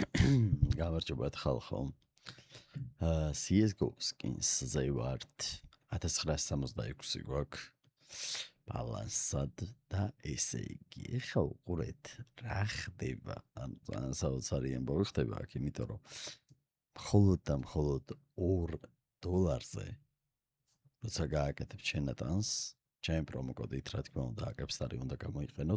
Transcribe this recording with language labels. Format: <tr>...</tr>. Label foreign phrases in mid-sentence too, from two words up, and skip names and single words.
<ka>გამარჯობათ ხალხო. CS:GO skins-ზე ვართ. 1966 გვაქვს ბალანსად და ესე იგი, ეხლა უყურეთ რა ხდება. ანუ ძალიან საოცარი ამბავი ხდება აქ, იმიტომ რომ მხოლოდ და მხოლოდ $2 როცა გააკეთებ ჩენატანს, ჩემ პრომო კოდით რა თქმა უნდა, აკეპსტარი უნდა გამოიყენოთ.</ka>